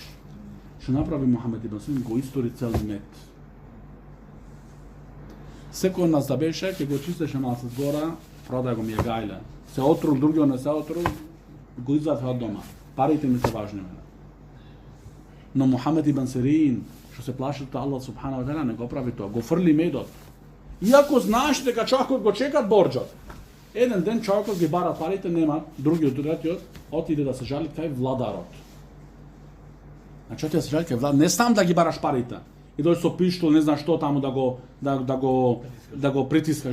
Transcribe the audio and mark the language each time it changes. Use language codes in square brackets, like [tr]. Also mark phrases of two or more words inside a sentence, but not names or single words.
[mk] Што направи Мухамед ибн Сирин, го истори цел мед. Секој од нас да беше, ќе го чистеше малце згора, продај го ми е гајле. Се отрул, другиот не се отрул, го извади од дома. Парите ми се важни мене. Но Мухамед ибн Сирин, што се плаши од [ar] الله سبحانه وتعالى, [mk] не го прави тоа, го фрли медот. Иако знаеш дека човекот го чекат борџот. Еден ден човекот ги бара парите, нема, другиот, третиот, отиде да се жали кај владарот. Значи отиде да се жали кај владарот, не сам да ги бараш парите. И дојде со пиштол, не знаш што таму да го притискаш.